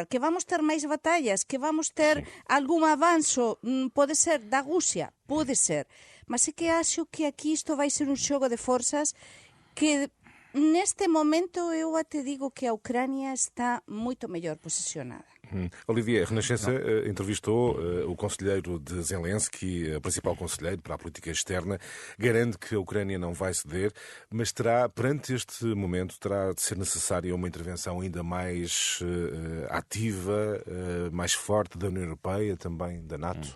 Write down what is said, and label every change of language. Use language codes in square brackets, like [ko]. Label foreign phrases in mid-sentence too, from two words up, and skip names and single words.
[gl] Que vamos ter máis batallas, que vamos ter algún avanzo, pode ser da Rusia, pode ser. Mas é que acho que aquí isto vai ser un xogo de forzas que neste momento eu até digo que a Ucrania está moito mellor posicionada. [pt] Olivier, a Renascença entrevistou o conselheiro de Zelensky, o principal conselheiro para a política externa, garante que a Ucrânia não vai ceder, mas perante este momento, terá de ser necessária uma intervenção ainda mais ativa, mais forte da União Europeia, também da NATO?